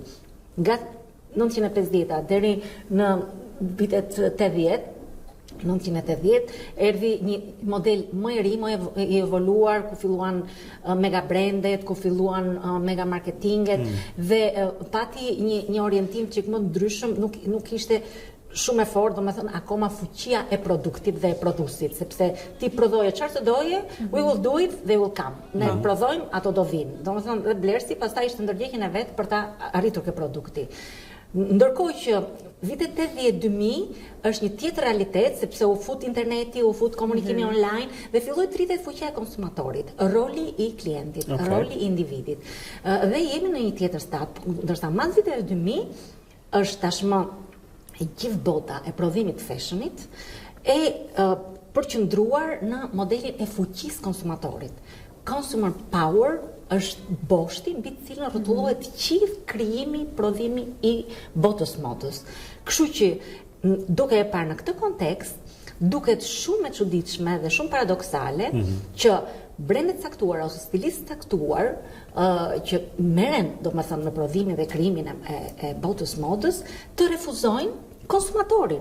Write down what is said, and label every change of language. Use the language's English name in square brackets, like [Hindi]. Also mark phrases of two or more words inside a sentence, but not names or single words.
[Albanian] Nga 1950 deri në vitet 80, 1980 erdhi një model më i ri, më i evoluar, ku filluan mega brandet, ku filluan mega marketinget dhe pati një orientim çik më ndryshëm, nuk ishte shumë e fortë, domethënë akoma fuqia e produktit dhe e prodhuesit, sepse ti prodhoje çfarë të doje, [English] we will do it, they will come. [Albanian] Ne prodhojmë, ato do vinë. Domethënë dhe blersi pastaj ishte ndërgjegjjen e vet për ta arritur këtë produkti. Ndërkohë që vitet 80-2000 është një tjetër realitet, sepse u fut interneti, u fut komunikimi online dhe filloi të rritet fuqia e konsumatorit, roli i klientit, roli i individit. Dhe jemi në një tjetër stat, ndërsa mas viteve 2000 është tashmë e gjithë bota e prodhimit fashionit e përqendruar në modelin e fuqisë konsumatorit. [English] Consumer power [Albanian] është boshti mbi të cilën rrotullohet gjithë krijimi, prodhimi i botës modës. Kështu që duke e parë në këtë kontekst, duket shumë e çuditshme dhe shumë paradoksale që brendet caktuara ose stilistë caktuar që merren domethënë në prodhimin dhe krijimin e botës modës të refuzojnë konsumatorin.